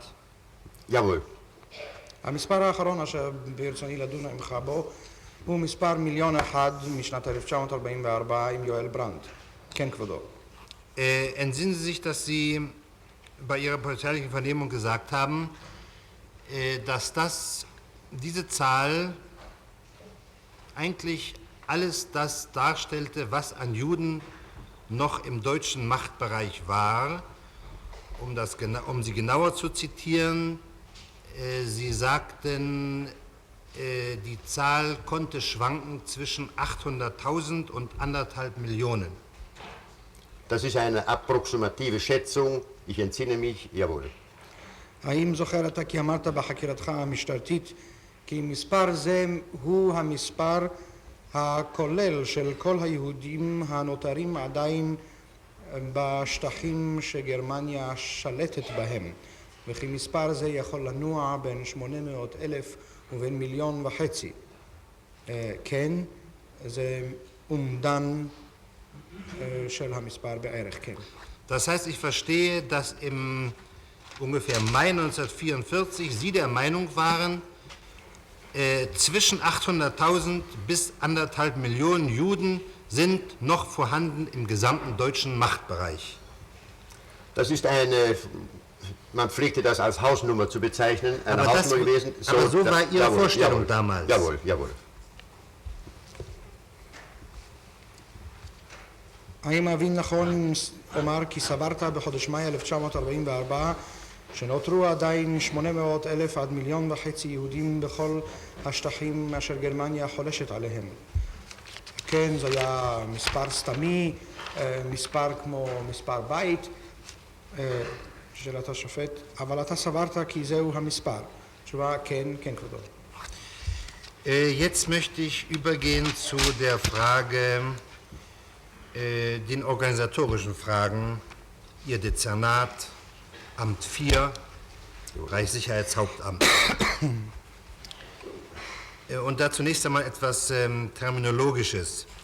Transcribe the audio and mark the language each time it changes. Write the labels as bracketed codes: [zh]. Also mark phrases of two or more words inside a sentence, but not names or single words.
[de] Jawohl. [he] המספר האחרון אשר ברצוני לדון עמך בו הוא מספר 1,000,001 משנת 1944 עם יואל ברנד. כן, כבודו. [de] Entsinnen Sie sich, dass Sie bei Ihrer polizeilichen Vernehmung gesagt haben, dass diese Zahl eigentlich alles das darstellte, was an Juden noch im deutschen Machtbereich war. Um sie genauer zu zitieren, Sie sagten, die Zahl konnte schwanken zwischen 800.000 und 1,5 Millionen. Das ist eine approximative Schätzung, ich entsinne mich, jawohl. [he] האם זוכר אתה כי אמרת בחקירתך המשטרתית כי מספר זה הוא המספר הכולל של כל היהודים הנותרים עדיין בשטחים שגרמניה שלטת בהם, וכי מספר זה יכול לנוע בין 800,000 ובין 1.5 מיליון. כן, זה אומדן של המספר בערך, כן. [de] Das heißt, ich verstehe, dass im ungefähr Mai 1944 Sie der Meinung waren, zwischen 800.000 bis 1,5 Millionen Juden sind noch vorhanden im gesamten deutschen Machtbereich. Das ist man pflegte das als Hausnummer zu bezeichnen, eine Aber Hausnummer gewesen. aber so war Ihre jawohl, Vorstellung jawohl, damals. Jawohl, jawohl. [he] האם אבין נכון אומר כי סברת בחודש מאי 1944 שנותרו עדיין 800,000 עד 1.5 מיליון יהודים בכל השטחים אשר גרמניה חולשת עליהם? כן, זה היה מספר סתמי, מספר כמו מספר בית, שאלת השופט, אבל אתה סברת כי זהו המספר. תשובה, כן, כן כבודו. [de] Jetzt möchte ich übergehen zu der Frage, den organisatorischen Fragen, Ihr Dezernat, Amt 4, Reichssicherheitshauptamt. Und da zunächst einmal etwas Terminologisches.